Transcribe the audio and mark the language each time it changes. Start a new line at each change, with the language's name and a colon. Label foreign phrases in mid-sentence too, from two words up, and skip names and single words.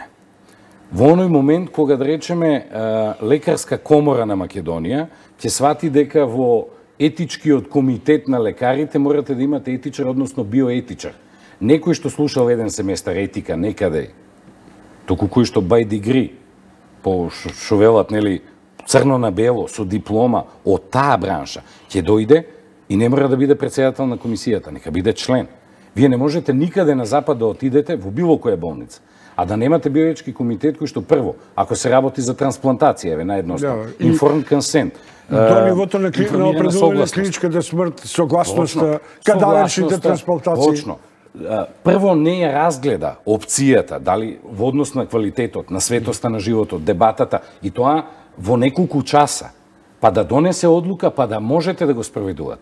Macedonian: Во оној момент, кога, да речеме, лекарска комора на Македонија, ќе свати дека во етичкиот комитет на лекарите морате да имате етичар, односно биоетичар. Некој што слушал еден семестар етика некаде, току кој што
English: by degree,
Macedonian: по шо велат, нели, црно на бело, со диплома од таа бранша, ќе дојде и не мора да биде претседател на комисијата, нека биде член. Вие не можете никаде на запад да отидете во било која болница, а да немате биоетички комитет кој што прво, ако се работи за трансплантација, еве наједноставно,
English: informed consent,
Macedonian: до нивото на определување клиничката смрт, согласност, кадавершните трансплантации. Точно. Прво не ја разгледа опцијата, дали во однос на квалитетот, на светоста на животот, дебатата, и тоа во неколку часа, па да донесе одлука, па да можете да го спроведувате.